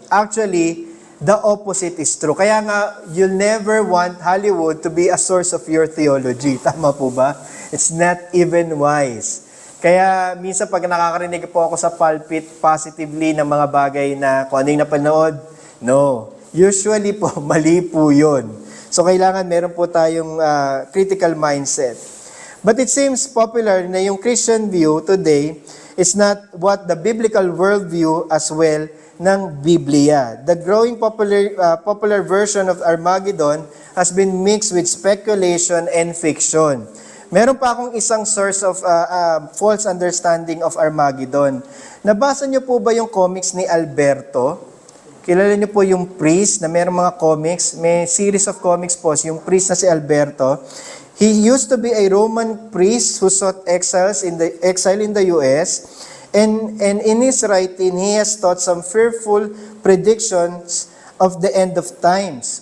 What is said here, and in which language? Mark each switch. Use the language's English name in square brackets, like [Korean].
[English] Actually, the opposite is true. [Filipino] Kaya nga, [English] you'll never want Hollywood to be a source of your theology. [Filipino] Tama po ba? [English] It's not even wise. [Filipino] Kaya minsan pag nakakarinig po ako sa pulpit positively ng mga bagay na kung ano yung napanood, no. Usually po, mali po yun. So kailangan meron po tayong critical mindset. [English] But it seems popular na yung Christian view today is not what the biblical worldview as well ng Biblia. The growing popular version of Armageddon has been mixed with speculation and fiction. [Filipino] Meron pa akong isang [English] source of false understanding of Armageddon. [Filipino] Nabasa niyo po ba yung comics ni Alberto? Kilala niyo po yung priest na meron mga comics. May [English] series of comics [Filipino] po, yung priest na si Alberto. [English] He used to be a Roman priest who sought exile in the US. And in his writing, he has taught some fearful predictions of the end of times.